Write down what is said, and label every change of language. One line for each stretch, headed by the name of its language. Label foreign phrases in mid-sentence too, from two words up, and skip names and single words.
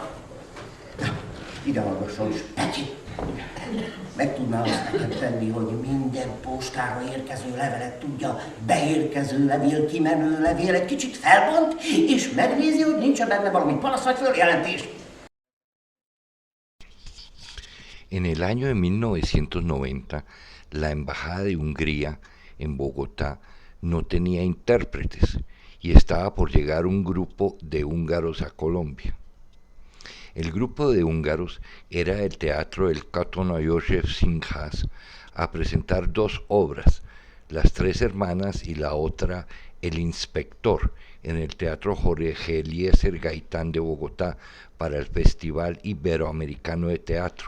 Hungarian: Ide hallgasson is, Peti! Meg tudná azt nekem tenni, hogy minden postára érkező levelet tudja, beérkező levél, kimenő levél, egy kicsit felbont, és megnézi, hogy nincs benne valami panasz vagy följelentés.
Spanish: En el año de 1990, la Embajada de Hungría en Bogotá no tenía intérpretes y estaba por llegar un grupo de húngaros a Colombia. El grupo de húngaros era el teatro del Katona József Színház a presentar 2 obras, Las Tres Hermanas y la otra El Inspector, en el Teatro Jorge Eliezer Gaitán de Bogotá para el Festival Iberoamericano de Teatro.